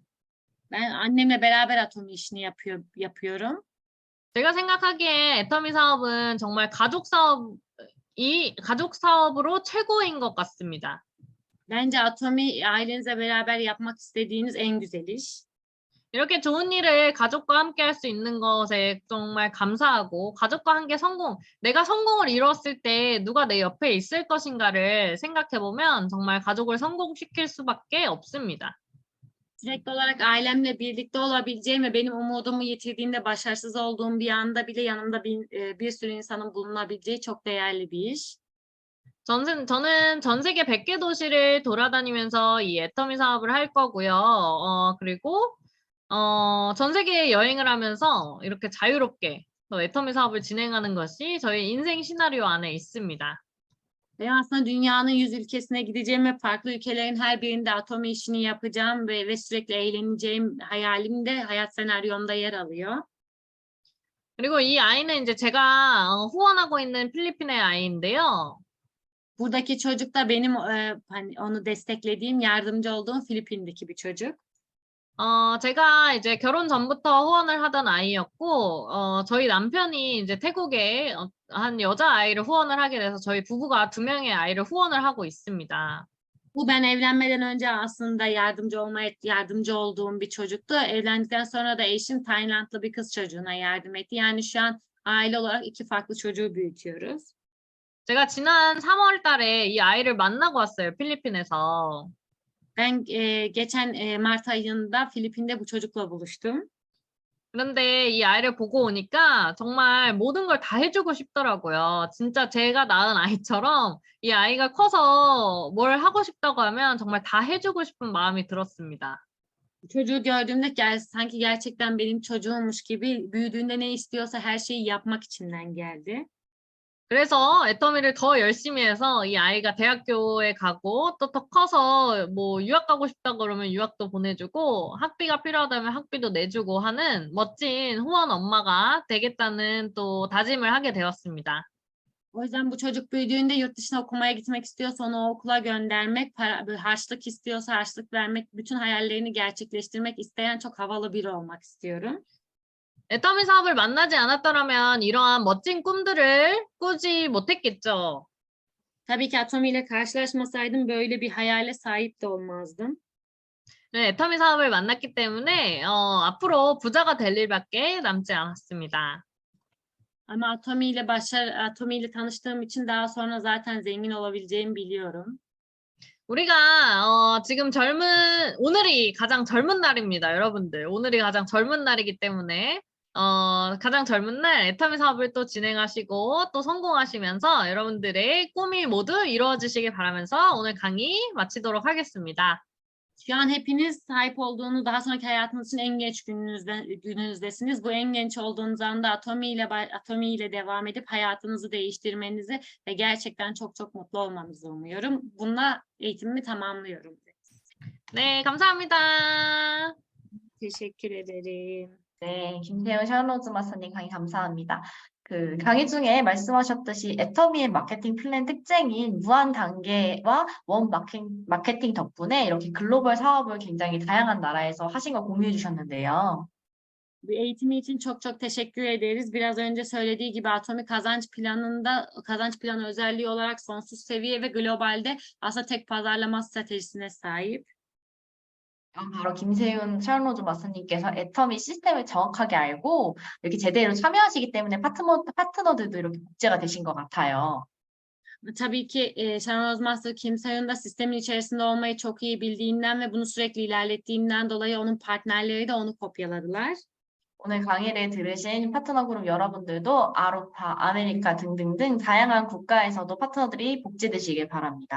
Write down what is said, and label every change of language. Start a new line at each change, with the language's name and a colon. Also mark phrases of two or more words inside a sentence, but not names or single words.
Turkish: Ben annemle beraber Atomi işini yapıyorum.
Korean: 제가 생각하기에 애터미 사업은 정말 가족 사업으로 최고인 것 같습니다.
Turkish: Bence Atomi ailenizle beraber yapmak istediğiniz en güzel iş.
Korean: 이렇게 좋은 일을 가족과 함께 할 수 있는 것에 정말 감사하고 가족과 함께 내가 성공을 이뤘을 때 누가 내 옆에 있을 것인가를 생각해 보면 정말 가족을 성공시킬 수밖에 없습니다.
Turkish: Sürekli olarak ailemle birlikte olabileceğim ve benim umudumu yitirdiğimde başarısız olduğum bir anda bile yanımda bir sürü insanın bulunabileceği çok değerli bir iş.
Korean: 저는 전 세계 100개 도시를 돌아다니면서 이 애터미 사업을 할 거고요. 그리고 전 세계 여행을 하면서 이렇게 자유롭게 또 애터미 사업을 진행하는 것이 저희 인생 시나리오 안에 있습니다.
Turkish: Ve aslında dünyanın 100 ülkesine gideceğim ve farklı ülkelerin her birinde Atomi işini yapacağım ve sürekli eğleneceğim hayalim de hayat senaryomda yer alıyor.
Korean: 그리고 이 아이는 이제 제가 후원하고 있는 필리핀의 아이인데요.
Turkish: Buradaki çocuk da benim hani onu desteklediğim, yardımcı olduğum Filipin'deki bir çocuk.
Korean: 제가 이제 결혼 전부터 후원을 하던 아이였고, 저희 남편이 이제 태국에 한 여자아이를 후원을 하게 돼서 저희 부부가 2명의 아이를 후원을 하고 있습니다.
Turkish: Bu ben evlenmeden önce aslında yardımcı olduğum bir çocuktu. Evlendikten sonra da eşim Taylandlı bir kız çocuğuna yardım etti. Yani şu an aile olarak 2 farklı çocuğu büyütüyoruz.
Korean: 제가 지난 3월 달에 이 아이를 만나고 왔어요, 필리핀에서.
Turkish: Ben geçen Mart ayında Filipin'de bu çocukla buluştum.
Korean: 그런데 이 아이를 보고 오니까 정말 모든 걸 다 해주고 싶더라고요. 진짜 제가 낳은 아이처럼 이 아이가 커서 뭘 하고 싶다고 하면 정말 다 해주고 싶은 마음이 들었습니다.
Turkish: Çocuğu gördüğümde sanki gerçekten benim çocuğummuş gibi büyüdüğünde ne istiyorsa her şeyi yapmak içimden geldi.
Korean: 그래서 애터미를 더 열심히 해서 이 아이가 대학교에 가고 또 더 커서 뭐 유학 가고 싶다 그러면 유학도 보내주고 학비가 필요하다면 학비도 내주고 하는 멋진 후원 엄마가 되겠다는 또 다짐을 하게 되었습니다.
Turkish: O yüzden bu çocuk büyüdüğünde yurt dışına okumaya gitmek istiyorsa onu okula göndermek, harçlık istiyorsa harçlık vermek, bütün hayallerini gerçekleştirmek isteyen çok havalı biri olmak istiyorum.
Korean: 애터미 사업을 만나지 않았더라면 이러한 멋진 꿈들을 꾸지 못했겠죠.
Turkish: Tabii ki Atomi ile karşılaşmasaydım böyle bir hayale sahip de olmazdım.
Korean: 네, 애터미 사업을 만났기 때문에 앞으로 부자가 될 일밖에 남지 않았습니다.
Turkish: Ama Atomi ile tanıştığım için daha sonra zaten zengin olabileceğimi biliyorum.
Korean: 우리가 지금 오늘이 가장 젊은 날입니다, 여러분들. 오늘이 가장 젊은 날이기 때문에 가장 젊은 날 애터미 사업을 또 진행하시고 또 성공하시면서 yara분들의 꿈이 모두 이루어지시길 바라면서 오늘 강의 마치도록 하겠습니다.
Turkish: Şu an hepiniz sahip olduğunuz daha sonraki hayatınız için en genç gününüzdesiniz. Bu en genç olduğunuz anda Atomi ile devam edip hayatınızı değiştirmenizi ve gerçekten çok çok mutlu olmanızı umuyorum. Bununla eğitimimi tamamlıyorum.
Korean: 네, 감사합니다.
Turkish: Teşekkür ederim.
Korean: 네, 김세현 샤론로즈 마스터님 강의 감사합니다. 그 강의 중에 말씀하셨듯이 애터미의 마케팅 플랜 특징인 무한 단계와 원 마케팅 덕분에 이렇게 글로벌 사업을 굉장히 다양한 나라에서 하신 걸 공유해 주셨는데요.
Turkish: Bu eğitimi için çok çok teşekkür ederiz. Biraz önce söylediği gibi Atomi kazanç planı özelliği olarak sonsuz seviye ve globalde aslında tek pazarlama stratejisine sahip.
Korean: 바로 김세윤 샤론로즈 마스터님께서 애터미 시스템을 정확하게 알고 이렇게 제대로 참여하시기 때문에 파트너들도 이렇게 복제가 되신 것 같아요.
Turkish: Tabii ki Sharon Master Kim Seon da sistemin içerisinde olmayı çok iyi bildiğinden ve bunu sürekli ilerlettiğinden dolayı onun partnerleri de onu kopyaladılar.
Korean: 오늘 강의를 들으신 파트너 그룹 여러분들도 아로파, 아메리카 등등등 다양한 국가에서도 파트너들이 복제되시길 바랍니다.